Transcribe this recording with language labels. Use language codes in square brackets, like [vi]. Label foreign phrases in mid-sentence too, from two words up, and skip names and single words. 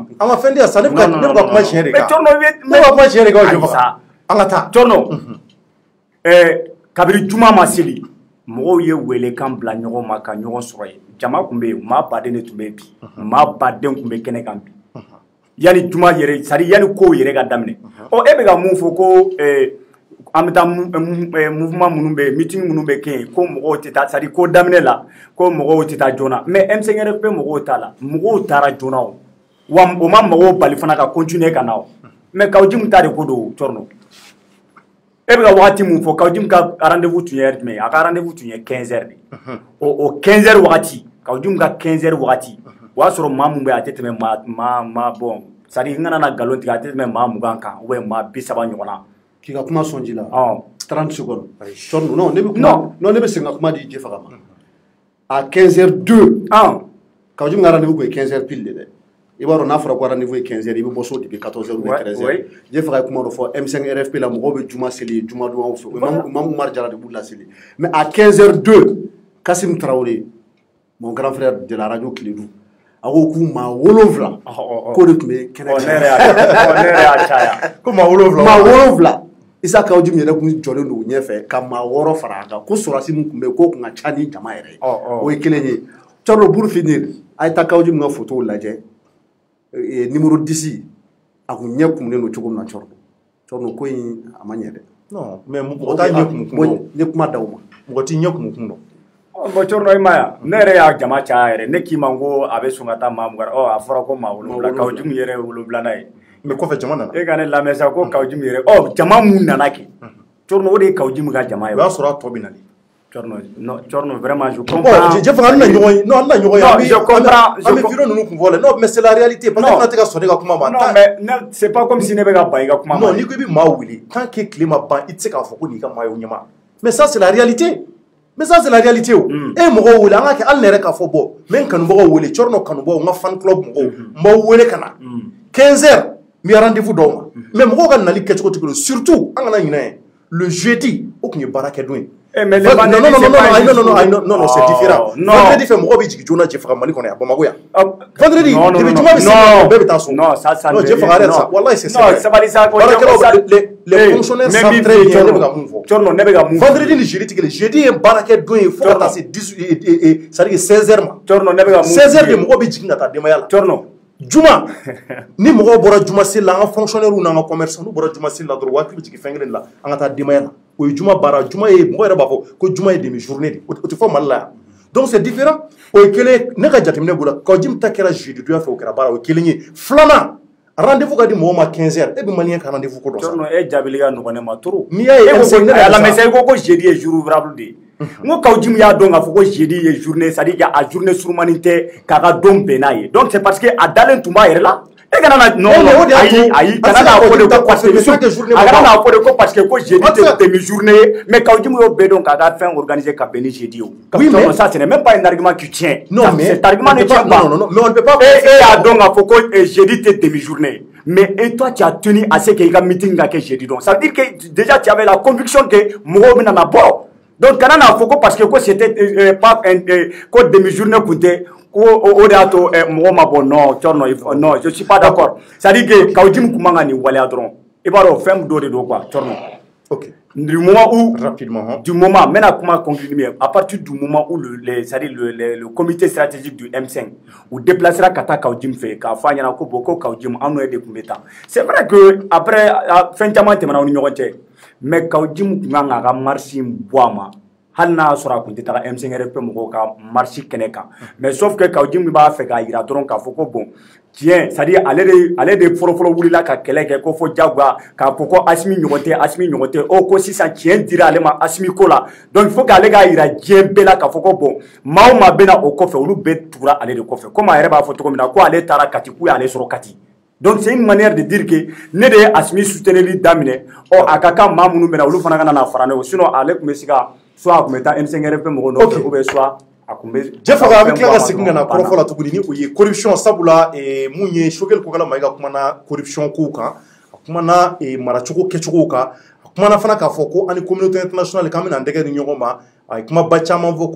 [bm] An ka fɛn di yan sa ne bɛ ka kuma tiɲɛ de kan. Mais Thierno ne b'a kuma tiɲɛ de kan o jɔbaga. An ka taa. Thierno kabiri juma ma seli mɔgɔw ye welekan bila ɲɔgɔn ma ka ɲɔgɔn sɔrɔ yen jama tun bɛ yen maa baden de tun bɛ yen bi maa baden tun bɛ kɛnɛ kan bi yani juma yɛrɛ [fr] c'est à dire [bm] yani kow yɛrɛ ka daminɛ e bɛ ka mun fɔ ko an bɛ taa mouvement minnu bɛ meeting minnu bɛ kɛ yen ko mɔgɔw tɛ taa [fr] c'est à dire [bm] ko daminɛ la ko mɔgɔw tɛ taa joona mais M5RFP mɔgɔw t'a la mɔgɔw taara joona o wa o ma mɔgɔw bali fana ka continuer ka na o mais Kawjim ta de ko don Thierno e bɛ ka wagati mun fɔ Kawjim ka rendez-vous tun ye heure jumɛn a ka rendez-vous tun ye 15h de o 15h wagati Kawjim ka 15h wagati o y'a sɔrɔ maa mun bɛ a tɛ tɛmɛ maa bon [fr] c'est à dire [bm] n kana na nkalon tigɛ a tɛ tɛmɛ maa 20 kan [fr] ou bien [bm] maa 30 ɲɔgɔn na. K'i ka kuma sɔn ji la 30 secondes non ne bɛ kuma non ne bɛ segin ka kuma di Jɛfaga ma à 15h02 Kawjim ka rendez-vous tun ye 15h pile de dɛ i b'a dɔn n'a fɔra ko rendez-vous ye 15h i bɛ bɔ so [fr] depuis 14h ou 13h [bm] Jɛfaga ye kuma dɔ fɔ M5RFP la mɔgɔw bɛ juma seli juma don fɛ Imam Umar Jara de b'u laseli [fr] mais à 15h02 Kasim Traoré mon grand frère de la radio Kiledu [bm] a ko k'u maa 7 k'o de tun bɛ kɛnɛ kan ne yɛrɛ y'a caya ko maa 7 maa 7 Isa Kawjim yɛrɛ tun jɔlen don u ɲɛfɛ ka maa 6 fara a kan ko sɔrɔdasi min tun bɛ yen k'o tun ka ca ni jama yɛrɛ ye o ye kelen ye Thierno [fr] pour finir [bm] a ye taa Kawjim ka photo lajɛ numéro 10 a kun ɲɛ kumunen don cogo min na Thierno ko in a ma ɲɛ dɛ non mais mɔgɔ t'a ɲɛ kumun ne kuma d'aw ma mɔgɔ t'i ɲɛ kumun dɔn bon Thierno i ma ya ne yɛrɛ y'a jama caya yɛrɛ ne k'i ma ko a bɛ sɔn ka taa maa mugan a fɔra ko maa 7 Kawjim yɛrɛ ye 7 ye mais kɔfɛ jama nana e ka ne lamɛn sa ko Kawjim yɛrɛ jama mun nana kɛ Thierno o de ye Kawjim ka jama ye o y'a sɔrɔ a tɔ bɛ nali [fr] Thierno vraiment je comprends [bm] Jɛfaga an bɛna ɲɔgɔn ye non an bɛna ɲɔgɔn ye [fr] non je comprends [bm] an bɛ vidéo ninnu kun fɔ la [fr] non mais c'est la réalité parce que [bm] an tɛ ka sɔn ne ka kuma ma [fr] non mais c'est pas comme si [bm] ne bɛ ka ban i ka kuma ma non n'i ko i bɛ maa wele [fr] tant que [bm] tile ma ban i tɛ se k'a fɔ ko nin ka maa ye o ɲɛma [fr] mais ça c'est la réalité mais ça c'est la réalité [bm] o e mɔgɔw wele an ka kɛ hali ne yɛrɛ k'a fɔ bɔ n bɛ n kanubagaw wele Thierno kanubagaw n ka fan club mɔgɔw n b'aw wele ka na 15h n bɛ rendez-vous d'aw ma mais mɔgɔw ka nali kɛcogo tɛ kelen surtout an kana ɲinɛ ye [fr] le jeudi [bm] o tun ye baarakɛdon ye mais [fr] non, c'est différent. Vendredi fait [bm] mɔgɔ bɛ jigin joona Jɛfaga Mali kɔnɔ yan Bamakɔ yan. Vendredi depuis juma bɛ se bɛɛ bɛ taa so. [fr] Non ça non Jɛfaga arrête ça. Wallahi c'est ça. Non [bm] sabali sa ko [fr] les fonctionnaires savent très bien [bm] ne bɛ ka mun fɔ. Thierno ne bɛ ka mun. Vendredi ni jeudi tɛ kelen jeudi ye baarakɛdon ye fo ka taa se 10 [fr] c'est à dire [bm] 16h ma. Thierno ne bɛ ka mun. 16h de mɔgɔ bɛ jigin ka taa denbaya la. Thierno juma ni mɔgɔw bɔra juma seli la an ka fonctionnaires n'an ka commerçants n'u bɔra juma seli la dɔrɔn waati bɛ jigin fɛn kelen la an ka taa denbaya la o ye juma baara juma ye mɔgɔ yɛrɛ b'a fɔ ko juma ye [fr] demi journée [bm] de o tɛ fɔ Mali la yan [fr] donc c'est différent [bm] o ye kelen ne ka jateminɛ b'o la Kawjim ta kɛra jeudi donya fɛ o kɛra baara o ye kelen ye filanan rendez-vous ka di mɔgɔw ma 15h e bɛ maliyɛn ka rendez-vous ko dɔn sa. Thierno e jaabili ka nɔgɔn ne ma trop. n'i y'a ye ala [fr] mais c'est [bm] ko jeudi ye [fr] jour ouvrable [bm] de ye n ko Kawjim y'a dɔn k'a fɔ ko jeudi ye journée [fr] c'est à dire [bm] a journée surumanin tɛ k'a ka don bɛn n'a ye [fr] donc c'est parce que [bm] a dalen tun b'a yɛrɛ la e kana na non ayi kana na fɔ de ko [fr] parce que [bm] a kana na fɔ de ko [fr] parce que [bm] ko jeudi tɛ [fr] demi journée [bm] ye mais Kawjim y'o bɛɛ dɔn k'a ka fɛn organiser ka bɛn ni jeudi o. [fr] Oui mais ça ce n'est même pas un argument qui tient. Non mais cet argument ne tient pas. Non mais on ne peut pas. [bm] E y'a dɔn k'a fɔ ko jeudi tɛ [fr] demi journée mais et toi tu as tenu à ce que [bm] i ka meeting ka kɛ jeudi [fr] donc ça veut dire que déjà tu avais la conviction que [bm] mɔgɔw bɛna na bɔ donc kana na fɔ ko [fr] parce que [bm] ko [fr] c'était pas [bm] ko [fr] demi journée [bm] kun tɛ ko o de y'a to mɔgɔ ma bɔ [fr] non Thierno non je suis pas d'accord c'est à dire que [bm] Kawjim kun man ka nin waleya dɔrɔn i b'a dɔn fɛn dɔ de don quoi Thierno. Ok. [fr] Du moment où rapidement du moment [bm] n bɛna kuma conclure min ye [fr] à partir du moment où c'est à dire le comité stratégique du M5 [bm] u déplacera ka taa Kawjim fɛ k'a fɔ a ɲɛna ko bon ko Kawjim an n'o de tun bɛ taa [fr] c'est vrai que après [bm] fɛn caman tɛmɛna u ni ɲɔgɔn cɛ mais Kawjim kun kan k'a ka marche bɔ a ma hali n'a sɔrɔ a kun tɛ taga M5RFP mɔgɔw ka marche kɛnɛ kan [fr] mais sauf que [bm] Kawjim b'a fɛ k'a jira dɔrɔn k'a fɔ ko bon tiɲɛ c'est à dire ale de fɔlɔfɔlɔ wulila ka kɛlɛ kɛ ko fɔ jagoya k'a fɔ ko Asimi ɲɔgɔn tɛ o ko sisan tiɲɛ dira ale ma Asimi ko la [fr] donc il faut que [bm] ale k'a jira diɲɛ bɛɛ la k'a fɔ ko bon maa o maa bɛ na o kɔfɛ olu bɛɛ tugura ale de kɔfɛ comme a yɛrɛ b'a fɔ cogo min na ko ale taara Kati k'u y'ale sɔrɔ Kati [fr] donc c'est une manière de dire que [bm] ne de ye Asimi souteneli daminɛ a ka kan maa minnu bɛ na olu fana ka na fara ne o sinon ale tun bɛ se ka soit a tun bɛ taa M5RFP mɔgɔw nɔfɛ [fr] ou bien soit jefa avec la sekinga na korofo la tuguni ni uye corruption sabula munye shogel ko kala maiga kuma na corruption ko kan kuma na marachuko kechuko ka kuma na fana ka foko ani communauté internationale kamina ndege ni nyogoma ay kuma bacha manvo